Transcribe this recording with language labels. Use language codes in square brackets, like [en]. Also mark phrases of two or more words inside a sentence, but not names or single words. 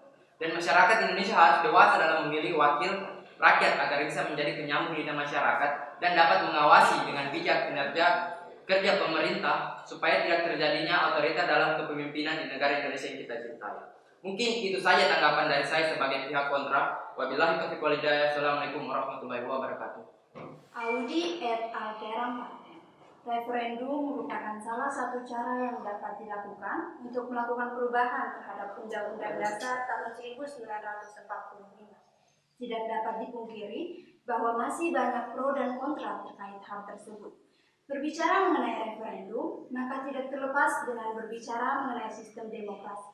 [id] Dan masyarakat Indonesia harus dewasa dalam memilih wakil rakyat agar bisa menjadi penyambung lidah masyarakat dan dapat mengawasi dengan bijak kinerja kerja pemerintah supaya tidak terjadinya otoriter dalam kepemimpinan di negara Indonesia yang kita cintai. Mungkin itu saja tanggapan dari saya sebagai pihak kontra. [ar] وبالله التوفيق والهداية. السلام عليكم ورحمة الله وبركاته. [la] Audi et alteram. [id] Referendum merupakan salah satu cara yang dapat dilakukan untuk melakukan perubahan terhadap Undang-Undang Dasar tahun 1945. Tidak dapat dipungkiri bahwa masih banyak pro dan kontra terkait hal tersebut. Berbicara mengenai referendum, maka tidak terlepas dengan berbicara mengenai sistem demokrasi.